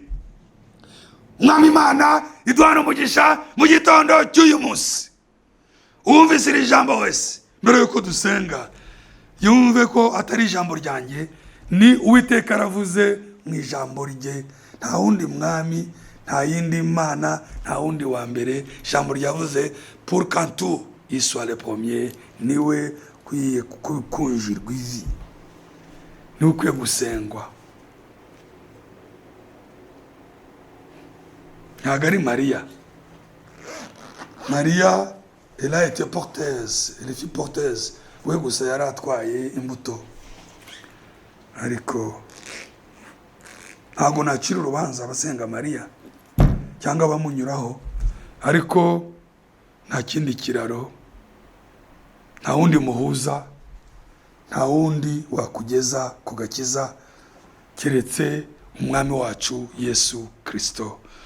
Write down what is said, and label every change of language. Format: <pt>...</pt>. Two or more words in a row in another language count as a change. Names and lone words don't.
<rw>Umwami Imana iduhana umugisha mu gitondo cy'uyu munsi. Uwumvise iri jambo wese mbere yuko dusenga yumve ko atari ijambo ryanjye, ni Uwiteka aravuze mu ijambo rye. Nta wundi mwami, nta yindi mana, nta wundi wa mbere. Ijambo ryavuze</rw> <fr>pour quand tout il soit le premier,</fr> <rw>niwe kwiye kunjirwa ivi, niwe ukwiye gusengwa. Ntabwo ari Mariya.</rw> <fr>Mariya elle a été porteuse, elle fut porteuse,</fr> <rw>we gusa yari atwaye imbuto. Ariko ntabwo nacira urubanza abasenga Mariya cyangwa abamunyuraho, ariko nta kindi kiraro, nta wundi muhuza, nta wundi wakugeza ku gakiza keretse umwami wacu Yesu Kristo.</rw>